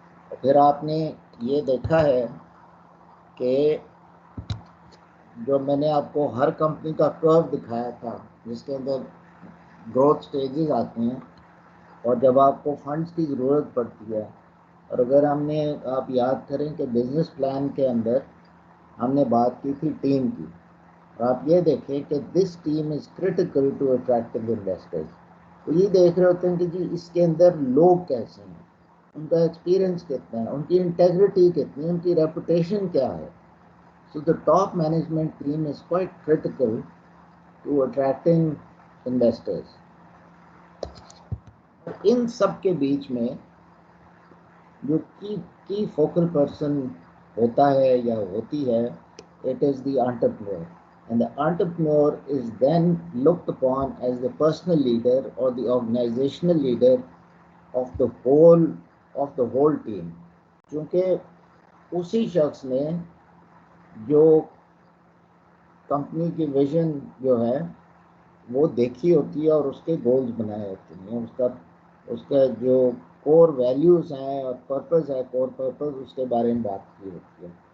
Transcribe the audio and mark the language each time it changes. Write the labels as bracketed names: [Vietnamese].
[Urdu] اور پھر آپ نے یہ دیکھا ہے کہ جو میں نے آپ کو ہر کمپنی کا کرو دکھایا تھا جس کے اندر گروتھ سٹیجز آتے ہیں, اور جب آپ کو فنڈز کی ضرورت پڑتی ہے, اور اگر ہم نے, آپ یاد کریں کہ بزنس پلان کے اندر ہم نے بات کی تھی ٹیم کی, اور آپ یہ دیکھیں کہ [English] This team is critical to attracting investors. [Urdu] تو یہ دیکھ رہے ہوتے ہیں کہ جی اس کے اندر لوگ کیسے ہیں, ان کا ایکسپیرئنس کتنا ہے, ان کی انٹیگریٹی کتنی ہے, ان کی ریپوٹیشن کیا ہے. [English] So the top management team is quite critical to attracting investors. [Urdu] ان سب کے بیچ میں جو کی فوکل پرسن ہوتا ہے یا ہوتی ہے, [English] it is the entrepreneur. And the entrepreneur is then looked upon as the personal leader or the organizational leader of the whole team. [Urdu] کیونکہ اسی شخص نے جو کمپنی کی ویژن جو ہے وہ دیکھی ہوتی ہے اور اس کے گولز بنائے ہوتے ہیں, اس کا جو کور ویلیوز ہیں اور پرپز ہے, کور پرپز, اس کے بارے میں بات کی ہوتی ہے.